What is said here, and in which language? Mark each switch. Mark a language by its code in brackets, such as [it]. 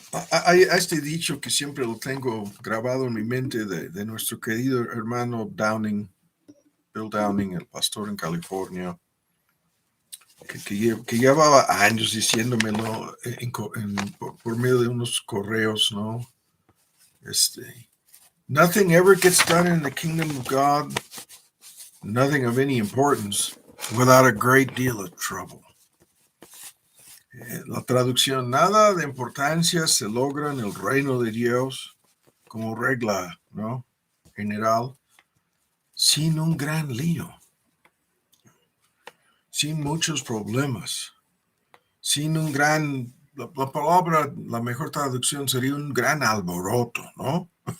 [es] Hay este dicho que siempre lo tengo grabado en mi mente de nuestro querido hermano Downing, Bill Downing, el pastor en California, que llevaba años diciéndomelo por medio de unos correos, ¿no? [en] Nothing ever gets done in the kingdom of God, nothing of any importance, without a great deal of trouble. [es] La traducción, nada de importancia se logra en el reino de Dios como regla, ¿no? General, sin un gran lío, sin muchos problemas, sin un gran, la palabra, la mejor traducción sería un gran alboroto, ¿no?